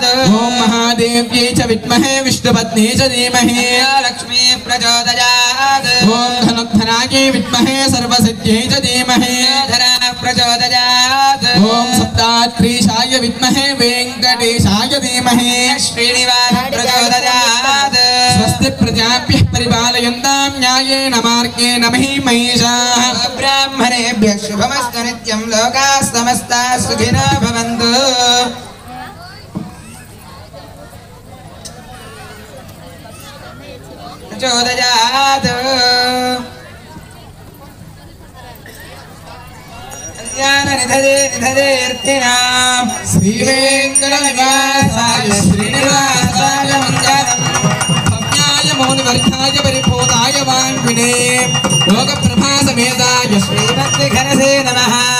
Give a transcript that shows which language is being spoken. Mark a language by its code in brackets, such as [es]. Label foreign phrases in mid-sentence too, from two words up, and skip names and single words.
[sa] ఓం మహాదేవ్యై చ విద్మహే విష్ణుపత్ని చ ధీమహి లక్ష్మీ ప్రచోదయాత్. ఓం ధనుర్ధనాయై విద్మహే సర్వసిద్ధ్యై చ ధీమహి ధనా ప్రచోదయాత్. ఓం సప్తాత్రీశాయ విద్మహే వెంకటేశాయ ధీమహి శ్రీనివాస ప్రచోదయాత్. స్వస్తి ప్రజాభ్యః పరిపాలయంతాం న్యాయేన మార్గేణ మహిమహీషాః. బ్రాహ్మణేభ్యః శుభమస్తు నిత్యం. లోకాః సమస్తాః సుఖినో భవంతు. ప్రచోదయాత్. నిధదేర్తినాం శ్రీ వెంకటనివాసాయ శ్రీనివాసాయ మంగళం. భవ్యాయ మౌనివర్గాయ పరిపూతాయ వాంగ్వినే లోక ప్రభాసమేతాయ శ్రీమద్విఘనసే నమః.